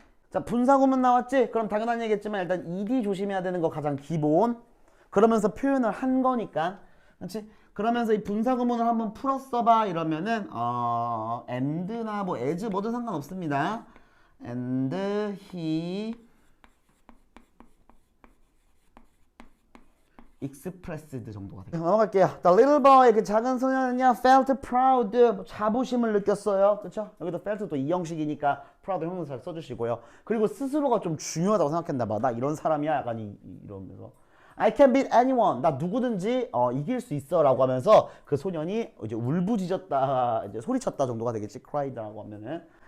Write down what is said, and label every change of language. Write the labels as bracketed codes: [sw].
[ko] 자, 분사구문 나왔지? 그럼 당연한 얘기겠지만 일단 ed 조심해야 되는 거 가장 기본. 그러면서 표현을 한 거니까. 그렇지? 그러면서 이 분사구문을 한번 풀었어봐 이러면은 and나 뭐 as 뭐든 상관없습니다. [en] and he expressed 정도가 되겠습니다. [ko] 넘어갈게요. [en] The little boy, [ko] 그 작은 소년은요 [en] felt proud, [ko] 자부심을 느꼈어요. 그렇죠? 여기도 felt 또 이형식이니까 proud 형용사 잘 써주시고요. 그리고 스스로가 좀 중요하다고 생각했나 봐. 나 이런 사람이야 약간 이러면서 [en] I can beat anyone. [ko] 나 누구든지 이길 수 있어 라고 하면서 그 소년이 이제 울부짖었다, 이제 소리쳤다 정도가 되겠지. cried라고 하면은.